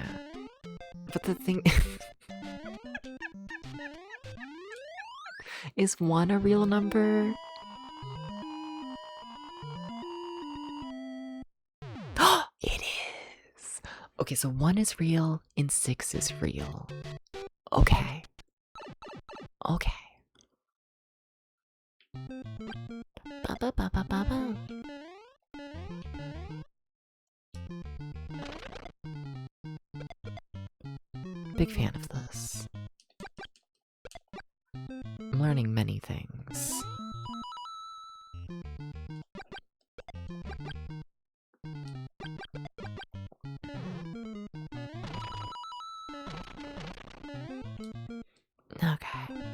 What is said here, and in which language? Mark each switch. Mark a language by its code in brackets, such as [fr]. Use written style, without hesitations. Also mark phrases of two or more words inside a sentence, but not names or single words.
[en] But the thing is 1 a real number? It is! Okay, so 1 is real and 6 is real. Okay. Okay. Ba-ba-ba-ba-ba-ba. Big fan of this. I'm learning many things. Okay.